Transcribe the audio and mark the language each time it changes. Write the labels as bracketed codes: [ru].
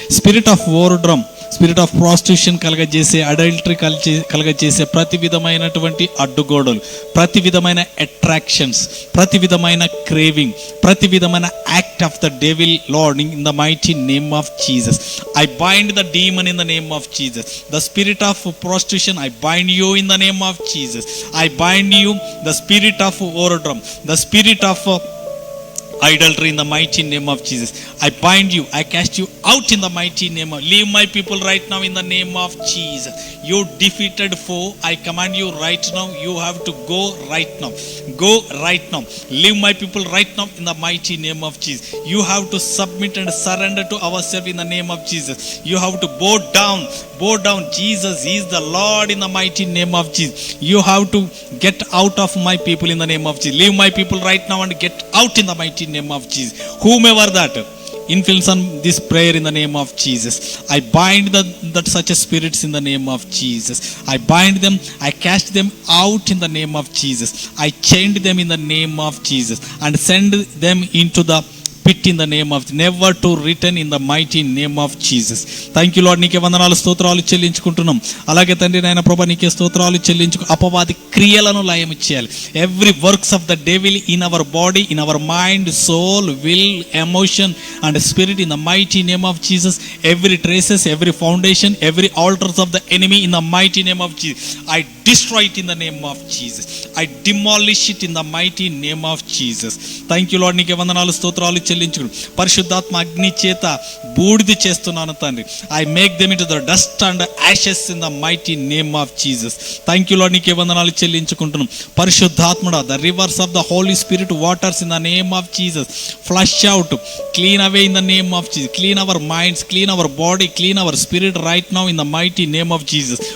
[en] spirit of whoredom, spirit of prostitution [te] కలగజేసే, adultery కలగజేసే ప్రతి విధమైనటువంటి అడ్డుగోడలు, ప్రతి విధమైన [en] Attractions, ప్రతి విధమైన craving, ప్రతి విధమైన act of the devil Lord in the mighty name of Jesus I bind the demon in the name of Jesus. The spirit of prostitution I bind you in the name of Jesus. I bind you the spirit of whoredom, the spirit of idolatry in the mighty name of Jesus. I bind you, I cast you out in the mighty name of, leave my people right now in the name of Jesus. You defeated foe, I command you right now, you have to go right now, go right now, leave my people right now in the mighty name of Jesus. You have to submit and surrender to ourselves in the name of Jesus. You have to bow down. Jesus is the Lord in the mighty name of Jesus. You have to get out of my people in the name of Jesus. Leave my people right now and get out in the mighty name of Jesus. Whomever that influence on this prayer in the name of Jesus, I bind that such a spirits in the name of Jesus. I bind them, I cast them out in the name of Jesus. I chained them in the name of Jesus and send them into the pit in the name of, never to return in the mighty name of Jesus. Thank you Lord. [te] నీకే వందనాలు స్తోత్రాలు చెల్లించుకుంటున్నాం. అలాగే తండ్రి నాయన ప్రభా నీకే స్తోత్రాలు చెల్లించుకు అపవాది క్రియలను లయం చేయాలి. [en] Every works of the devil in our body, in our mind, soul, will, emotion and spirit in the mighty name of Jesus. Every traces, every foundation, every altars of the enemy in the mighty name of Jesus I destroy it in the name of Jesus. I demolish it in the mighty name of Jesus. Thank you Lord. [te] నీకే వందనాలు స్తోత్రాలు చెల్లించుకుని పరిశుద్ధాత్మ అగ్ని చేత బూడిద చేస్తున్నాను తండ్రి. [en] I make them into the dust and ashes in the mighty name of Jesus. Thank you Lord. [te] నీకే వందనాలు చెల్లించుకుంటున్నాం. పరిశుద్ధాత్ముడా, [en] The rivers of the Holy Spirit waters in the name of Jesus flush out, clean away in the name of Jesus. Clean our minds, clean our body, clean our spirit right now in the mighty name of Jesus.